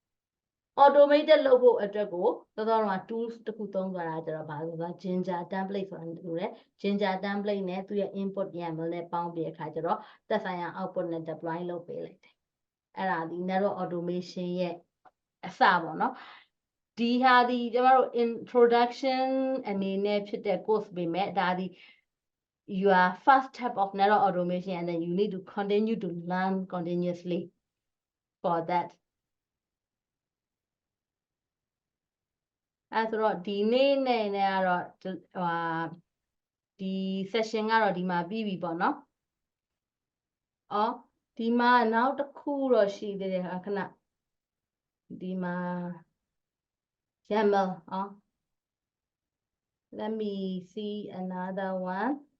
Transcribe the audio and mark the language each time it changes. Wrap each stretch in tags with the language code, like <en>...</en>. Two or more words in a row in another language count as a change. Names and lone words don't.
<my>automated လုပ်ဖို့အတွက်ကိုတော်တော်မှာ tools တစ်ခုသုံးသွားတာကျတော့ဘာလို့လဲဆိုတော့</my> <en>ginger template</en> <my>ဆိုတာတူတယ်</my> <en>ginger template</en> <my>နဲ့သူ့ရဲ့</my> <en>input YAML</en> <my>နဲ့ပေါင်းပြီးအခါကျတော့သက်ဆိုင်ရာ output နဲ့ deploy လုပ်ပေးလိုက်တယ်အဲ့ဒါဒီ</my> <en>network automation</en> <my>ရဲ့အစပေါ့နော်ဒီဟာဒီကျမတို့ introduction အနေနဲ့ဖြစ်တဲ့ course ပေမဲ့ဒါဒီ</my> <en>your first step of network automation and then you need to continue to learn continuously for that</en> <my>အဲ့ဆိုတော့ဒီနေ့နဲ့ကတော့ဒီ session ကတော့ဒီမှာပြီးပြီပေါ့နော်အော်ဒီမှာနောက်တစ်ခုတော့ရှိသေးတယ်ခဏဒီမှာ YAML</my> <en>let me see another one</en>